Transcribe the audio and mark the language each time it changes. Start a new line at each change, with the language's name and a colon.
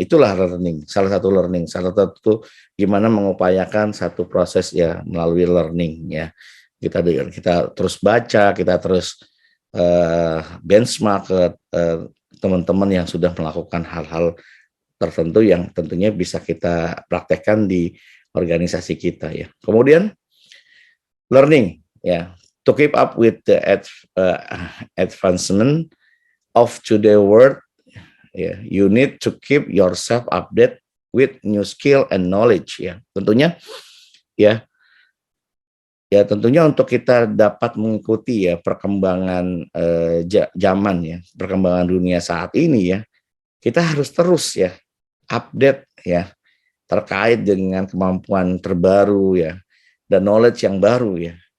Indonesian: Itulah learning, salah satu gimana mengupayakan satu proses ya melalui learning ya. Kita terus baca, kita terus benchmark ke teman-teman yang sudah melakukan hal-hal tertentu yang tentunya bisa kita praktekkan di organisasi kita ya. Kemudian
English: learning ya, to keep up with the advancement of today world ya, you need to keep yourself update with new skill and knowledge ya.
Indonesian: Tentunya untuk kita dapat mengikuti ya perkembangan zaman ya, perkembangan dunia saat ini ya, kita harus terus ya update ya terkait dengan kemampuan terbaru ya dan knowledge yang baru ya.